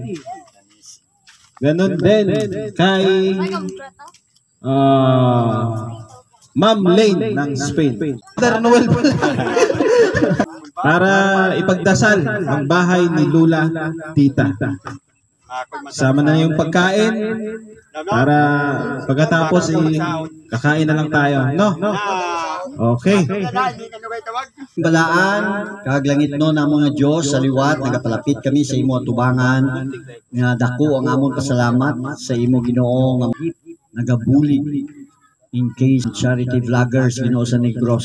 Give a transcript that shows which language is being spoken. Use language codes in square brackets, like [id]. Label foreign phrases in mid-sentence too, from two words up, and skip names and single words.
[tl] Ganon din kay Ma'am Lane ng Spain. Father Noel para ipagdasal ang bahay ni Lola Tita. Sama na yung pagkain para pagkatapos kakain na lang tayo, no? Okay. [hil] Balaan, kaglangit no na mga Diyos sa liwat, nagapalapit kami sa imo atubangan, nga dako ang amon pasalamat sa imo Ginoo nga nagabuli [en] in case charity vloggers [hil] Ginoo sa Negros.